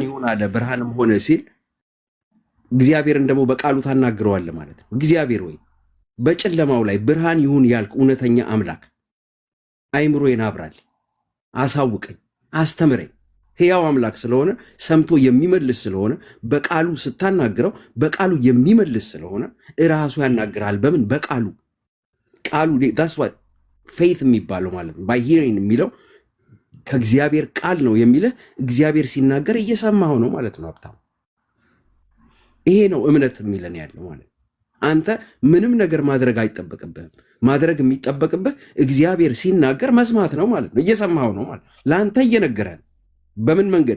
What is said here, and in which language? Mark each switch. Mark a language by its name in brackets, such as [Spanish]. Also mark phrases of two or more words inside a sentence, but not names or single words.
[Amharic] ይሁን አለ፣ ብርሃንም ሆነ ሲል እግዚአብሔርን ደግሞ በቃሉ ታናግረዋለህ ማለት ነው። እግዚአብሔር ወይ በጨለማው ላይ ብርሃን ይሁን ያልክ እውነተኛ አምላክ አይምሮዬን አብራልኝ፣ አሳውቀኝ፣ አስተምረኝ። ሕያው አምላክ ስለሆነ ሰምቶ የሚመልስ ስለሆነ በቃሉ ስታናግረው በቃሉ የሚመልስ ስለሆነ እራሱ ያናግራል። በምን? በቃሉ። ቃሉ [English] that's what faith [Amharic] የሚባለው ማለት ነው። [English] by hearing [Amharic] የሚለው ከእግዚአብሔር ቃል ነው የሚልህ። እግዚአብሔር ሲናገር እየሰማው ነው ማለት ነው። ሀብታም ይሄ ነው እምነት የሚለን ያለው ማለት ነው። አንተ ምንም ነገር ማድረግ አይጠበቅብህም። ማድረግ የሚጠበቅብህ እግዚአብሔር ሲናገር መስማት ነው ማለት ነው። እየሰማው ነው ማለት ለአንተ እየነገረን። በምን መንገድ?